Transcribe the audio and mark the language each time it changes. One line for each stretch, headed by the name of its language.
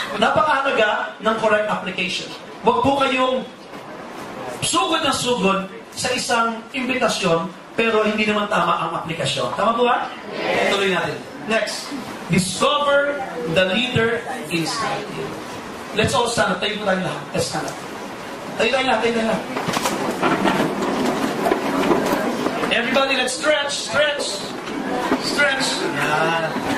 Filipino: Napakahalaga ng correct application. Huwag po kayong sugod na sugod sa isang imbitasyon, pero hindi naman tama ang aplikasyon. Tama po ba? Yes. Tuloy natin. Next.
English: Discover the leader inside you. Let's all stand up.
Filipino: Tayo po tayo lahat.
English: Let's stand up.
Filipino: Tayo lahat.
English: Everybody, let's stretch. Stretch. Yan.